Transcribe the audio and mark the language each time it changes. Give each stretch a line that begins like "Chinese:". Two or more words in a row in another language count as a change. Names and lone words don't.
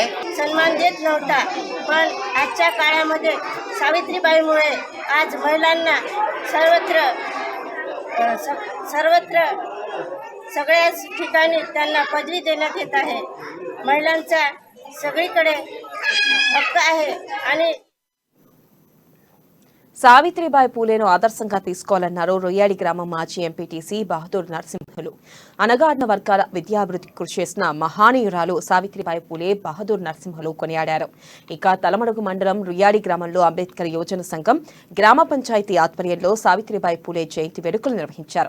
Marathi: सन्मान देत नव्हता, पण आजच्या काळामध्ये सावित्रीबाईमुळे आज महिलांना सर्वत्र सगळ्याच ठिकाणी त्यांना पदवी देण्यात येत आहे. महिलांचा सगळीकडे हक्क आहे आणि
Telugu: సావిత్రిబాయి పూలేను ఆదర్శంగా తీసుకోవాలన్నారు రొయ్యాడి గ్రామం మాజీ ఎంపీటీసీ బహదూర్ నరసింహులు. అనగాడిన వర్గాల విద్యాభివృద్ధికి కృషి చేసిన మహానీయురాలు సావిత్రిబాయి పూలే బహదూర్ నరసింహులు కొనియాడారు. ఇక తలమడుగు మండలం రుయ్యాడి గ్రామంలో అంబేద్కర్ యోజన సంఘం గ్రామ పంచాయతీ ఆధ్వర్యంలో సావిత్రిబాయి పూలే జయంతి వేడుకలు నిర్వహించారు.